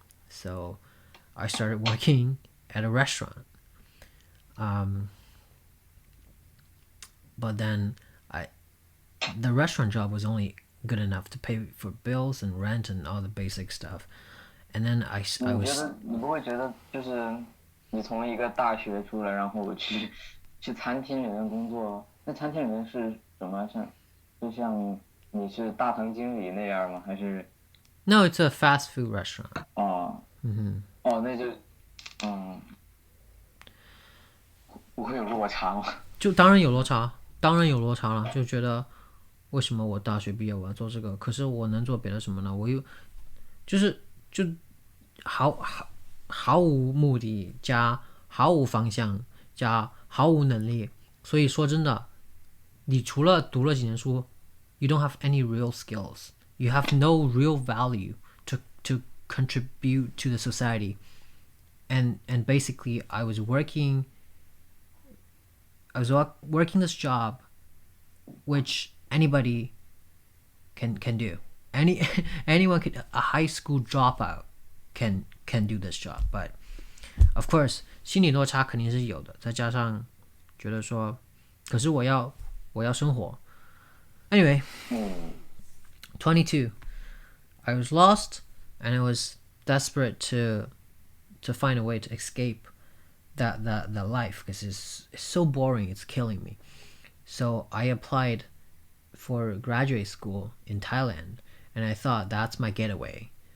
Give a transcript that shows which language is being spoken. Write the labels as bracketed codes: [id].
[en] So I started working at a restaurant. But then the restaurant job was only good enough to pay for bills and rent and all the basic stuff. And then I was. [zh] 你不会觉得就是你从一个大学出来，然后去餐厅里面工作，那餐厅里面是什么？就像你你是大堂经理那样吗？还是 [en] No, it's a fast food restaurant. [zh] 哦，哦，那就不会有落差吗？就当然有落差，了，就觉得为什么我大学毕业我要做这个，可是我能做别的什么呢？我又就毫无目的加毫无方向加毫无能力，所以说真的，你除了读了几年书 ， [en] you don't have any real skills. You have no real value to contribute to the society. And basically, I was working this job, which anybody can do. Anyone could, a high school dropout can do this job. But of course, [zh] 心理落差肯定是有的，再加上觉得说，可是我要生活。 [en] Anyway, 22, I was lost and I was desperate to find a way to escape that life because it's so boring, it's killing me. So I applied for graduate school in Thailand and I thought that's my getaway.